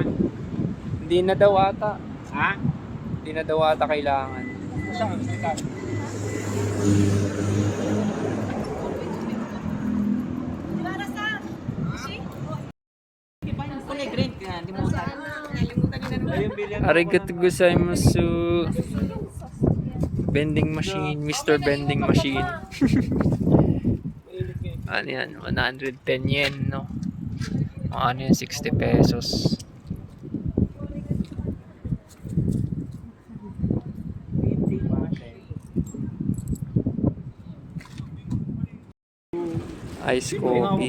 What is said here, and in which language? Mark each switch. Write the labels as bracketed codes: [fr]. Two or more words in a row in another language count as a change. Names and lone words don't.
[tl] Hindi na daw ata. Ha? Hindi na daw ata kailangan. Saan? Saan? Kulay green ka, hindi mo sa... [ja] Arigato gozaimasu. [en] Vending machine, Mr. Vending Machine. [tl] Ano yan? 110 yen, no? Ano yan, 60 pesos. [en] Ice coffee.